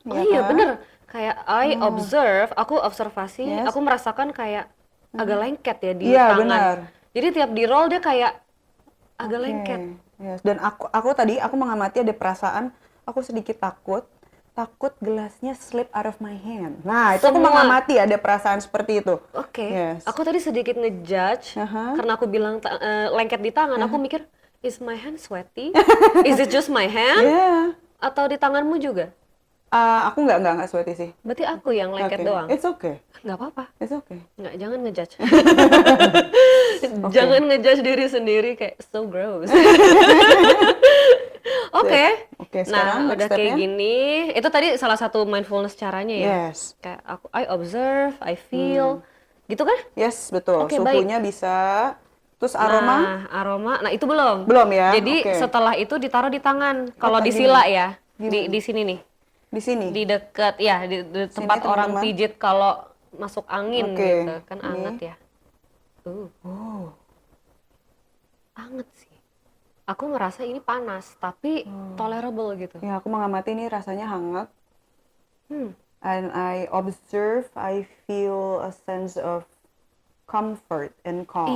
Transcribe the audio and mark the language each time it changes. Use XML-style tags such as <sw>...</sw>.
<id>Iya bener. Kayak aku observasi, aku merasakan kayak agak lengket ya di tangan. Benar. Jadi tiap di roll dia kayak agak lengket. Yes. Dan aku mengamati ada perasaan, aku sedikit takut gelasnya</id> <en>slip out of my hand.</en> <id>Nah itu aku mengamati ada perasaan seperti itu. Yes. Aku tadi sedikit ngejudge karena aku bilang lengket di tangan. Aku mikir,</id> <en>is my hand sweaty? Is it just my hand?</en> <id>Atau di tanganmu juga? Aku nggak sweaty sih. Berarti aku yang lengket doang?</id> <en>It's okay.</en> <id>Nggak apa-apa.</id> <en>It's okay.</en> <id>Nggak, jangan ngejudge. Jangan ngejudge diri sendiri, kayak</id> <en>so gross.</en> <id>Oke. Nah, udah kayak gini. Itu tadi salah satu mindfulness caranya ya?</id> <en>Yes.</en> <id>Kayak</id> <en>I observe, I feel.</en> <id>Gitu kan? Yes, betul. Suhunya bisa. Terus aroma? Nah itu belum. Belum ya? Jadi setelah itu ditaruh di tangan. Kalau di Sila ya, di sini nih. Di sini? Di dekat, ya di tempat sini, orang pijit kalau masuk angin gitu. Kan anget ya. Anget sih. Aku ngerasa ini panas, tapi tolerable gitu. Ya, aku mengamati ini rasanya hangat.</id> <en>And I observe, I feel a sense of comfort and calm.</en>